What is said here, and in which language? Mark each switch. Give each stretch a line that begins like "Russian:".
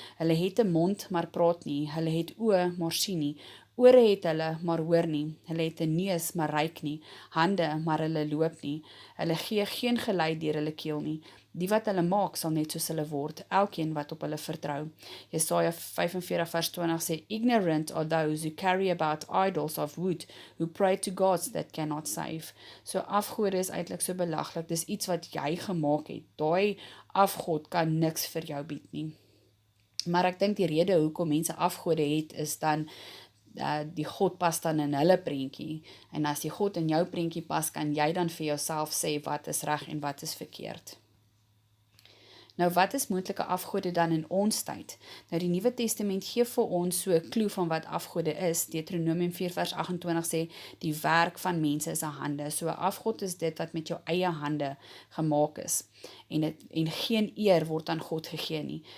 Afrikaans: Hulle het 'n mond, maar praat nie. Hulle het oë, maar sien nie. Ore het hulle, maar hoor nie. Hulle het 'n neus, maar ruik nie. Hande, maar hulle loop nie. Hulle gee geen gelei deur hulle keel nie. Die wat hulle maak, sal net soos hulle word, elkeen wat op hulle vertrou. Jesaja 45 vers 20 sê,
English: ignorant are those who carry about idols of wood, who pray to gods that cannot save.
Afrikaans: So afgode is eintlik so belaglik, dis iets wat jy gemaak het. Daai afgod kan niks vir jou bied nie. Maar ek dink die rede hoekom mense afgode het, is dan die God pas dan in hulle prentjie, en as die God in jou prentjie pas, kan jy dan vir jouself sê wat is reg en wat is verkeerd. Nou wat is moontlike afgode dan in ons tyd? Nou die Nuwe Testament gee vir ons so 'n klou van wat afgode is. Deuteronomium 4 vers 28 sê, die werk van mense is 'n hande. So 'n afgod is dit wat met jou eie hande gemaak is. En geen eer word aan God gegee nie.